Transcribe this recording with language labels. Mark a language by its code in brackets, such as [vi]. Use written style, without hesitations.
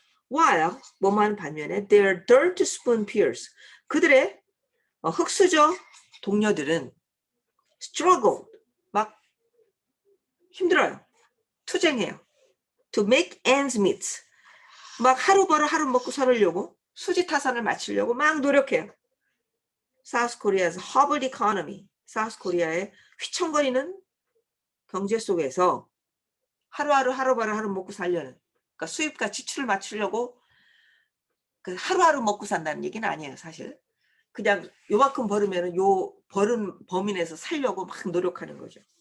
[en] While [ko] 뭐만 반면에 [en] their dirt spoon peers, [ko] 그들의 흙수저 동료들은 [en] struggle, [ko] 막 힘들어요. 투쟁해요. [en] To make ends meet. [ko] 막 하루 벌어 하루 먹고 살으려고, 수지타산을 마치려고 막 노력해요. [en] South Korea's hobbled economy. [ko] 사우스 코리아의 휘청거리는 경제 속에서 하루 벌어 하루 먹고 살려는, 그러니까 수입과 지출을 맞추려고 하루하루 먹고 산다는 얘기는 아니에요, 사실. 그냥 요만큼 벌으면 요 벌은 범위 내에서 살려고 막 노력하는 거죠.